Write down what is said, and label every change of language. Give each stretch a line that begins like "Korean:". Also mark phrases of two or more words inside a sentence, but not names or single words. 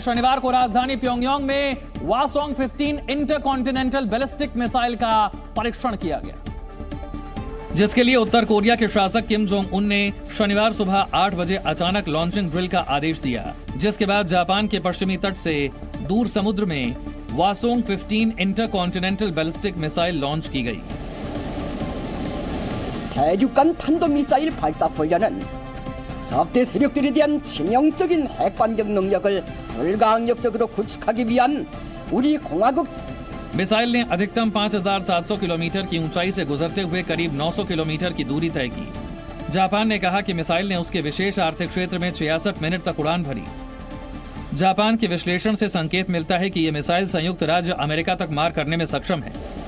Hindi: शनिवार को राजधानी प्योंगयांग में वासोंग 15
English: intercontinental ballistic missile
Hindi: का परीक्षण किया गया, जिसके लिए उत्तर कोरिया के शासक किम जोंग उन ने शनिवार सुबह 8 बजे अचानक
English: launching drill
Hindi: का आदेश दिया, जिसके बाद जापान के पश्चिमी तट से दूर समुद्र में वासोंग 15
English: intercontinental ballistic missile
Hindi: लॉन्च की गई।
Korean: 대륙간 탄도미사일 발사 훈련은 적대 세력들에 대한 치명적인 핵반격 능력을 불가항력적으로 구축하기 위한 우리 공화국
Hindi: मिसाइल ने अधिकतम 5,700 किलोमीटर की ऊंचाई से गुजरते हुए करीब 900 किलोमीटर की दूरी तय की। जापान ने कहा कि मिसाइल ने उसके विशेष आर्थिक क्षेत्र में 66 मिनट तक उड़ान भरी। जापान के विश्लेषण से संकेत मिलता है कि यह मिसाइल संयुक्त राज्य अमेरिका तक मार करने में सक्षम है।